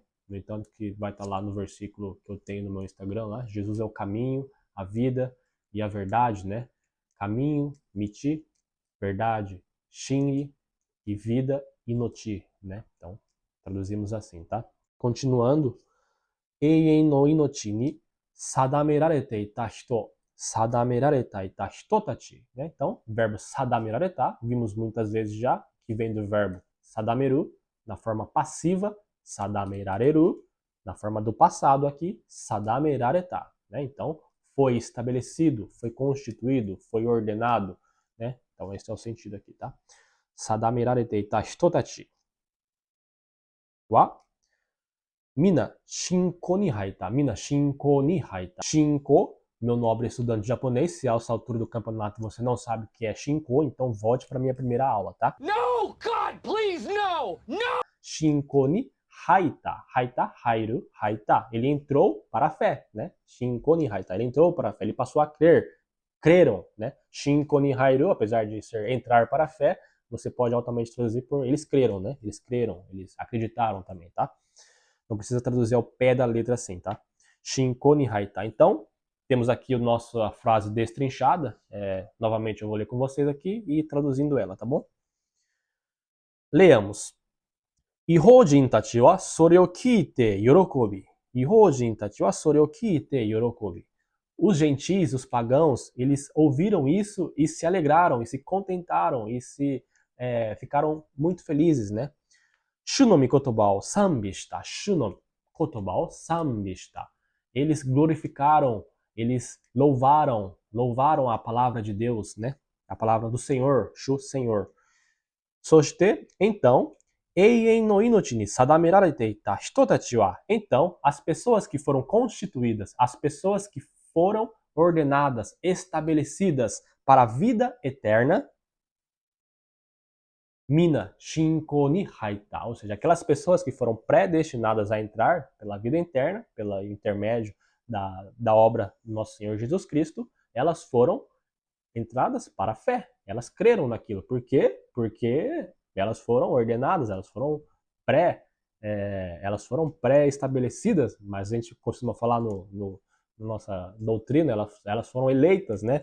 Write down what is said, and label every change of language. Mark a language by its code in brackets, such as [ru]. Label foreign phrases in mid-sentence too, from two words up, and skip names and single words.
[pt] No entanto, que vai estar lá no versículo que eu tenho no meu Instagram, lá, Jesus é o caminho, a vida e a verdade, né? Caminho, miti, verdade, shingi e vida, inoti, né? Então, traduzimos assim, tá? Continuando, [ja] 永遠の命に定められていた人、定められたいた人たち, [pt] né? Então, verbo sadamerareta, vimos muitas vezes já, que vem do verbo sadameru, na forma passiva, sadamerareru, na forma do passado aqui, sadamerareta, né? Então, foi estabelecido, foi constituído, foi ordenado, né? Então, esse é o sentido aqui, tá? [ja] 定められていた人たちは皆信仰に入った. 皆信仰に入った. [pt] Shinko, meu nobre estudante japonês, se a essa altura do campeonato você não sabe o que é shinko, então volte para minha primeira aula, tá? [en] No, God, please, no! No! [ja] 信仰に入った. 入った、入る、入った. [pt] Ele entrou para a fé, né? [ja] 信仰に入った. [pt] Ele entrou para a fé, ele passou a crer. Creram, né? [ja] 信仰に入る, [pt] apesar de ser entrar para a fé, você pode altamente traduzir por eles creram, né? Eles creram, eles acreditaram também, tá? Não precisa traduzir ao pé da letra assim, tá? [ja] 信仰に入った. [pt] Então, temos aqui a nossa frase destrinchada. Novamente eu vou ler com vocês aqui e traduzindo ela, tá bom? Leamos. [ja] 異邦人たちはそれを聞いて喜び. 異邦人たちはそれを聞いて喜び. [pt] Os gentis, os pagãos, eles ouviram isso e se alegraram, e se contentaram, e ficaram muito felizes, né? [ja] 主の御言葉を賛美した。主の御言葉を賛美した. [pt] Eles glorificaram, eles louvaram a palavra de Deus, né? A palavra do Senhor, Shu, Senhor. Soshite, então, [ja] 永遠の命に定められていた人たちは. [pt] Então, as pessoas que foram constituídas, as pessoas que foram ordenadas, estabelecidas para a vida eterna, [ja] 皆信仰に入った, [pt] ou seja, aquelas pessoas que foram predestinadas a entrar pela vida eterna, pelo intermédio da obra do nosso Senhor Jesus Cristo, elas foram entradas para a fé, elas creram naquilo. Por quê? Porque elas foram ordenadas, elas foram pré-estabelecidas, mas a gente costuma falar na nossa doutrina, elas foram eleitas, né?